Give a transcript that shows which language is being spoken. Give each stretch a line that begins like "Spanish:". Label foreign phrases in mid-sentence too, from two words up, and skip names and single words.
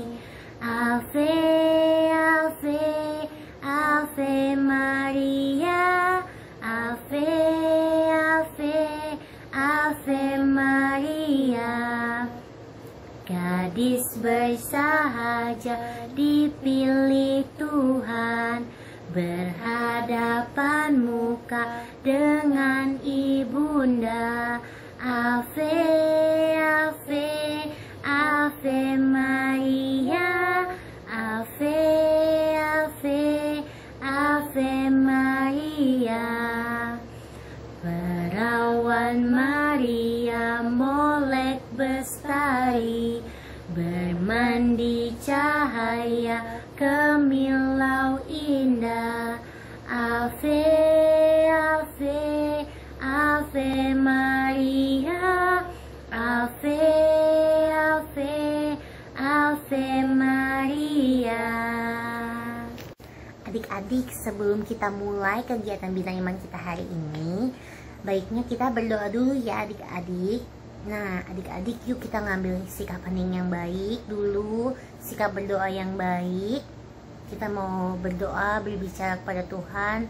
Latin: Ave, Ave, Ave Maria, Ave, Ave, Ave Maria.
Indonesian: Gadis bersahaja dipilih Tuhan, berhadapan muka dengan ibunda.
Latin: Ave, Ave, Ave Maria, Ave, Ave, Ave Maria.
Indonesian: Perawan Maria molek bestari, bermandi cahaya kemilau indah.
Latin: Ave, Ave, Ave Maria, Ave, Ave, Ave Maria.
Indonesian: Adik-adik, sebelum kita mulai kegiatan Bina Iman kita hari ini, baiknya kita berdoa dulu ya adik-adik. Nah adik-adik, yuk kita ngambil sikap hening yang baik dulu, sikap berdoa yang baik. Kita mau berdoa, berbicara kepada Tuhan.